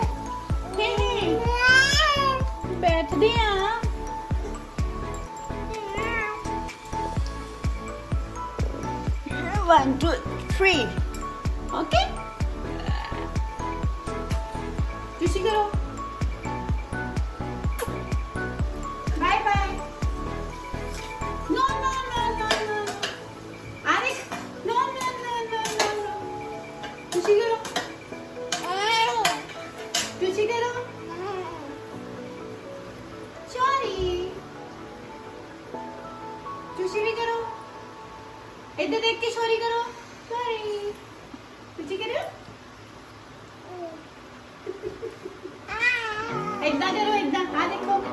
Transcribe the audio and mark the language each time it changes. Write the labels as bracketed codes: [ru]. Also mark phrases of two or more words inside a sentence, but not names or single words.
[en] Hey hey, [hi] बैठदे आ. [en] 1 2 3, okay? [hi] Sushi करो. [en] Bye bye. No no no no no. Arik, no no no no no no. [hi] Sushi करो. Sushi करो. Sorry. Sushi भी करो. इधर देख के सॉरी करो. Sorry. सुशी करो. इधर करो इधर. हाँ देखो.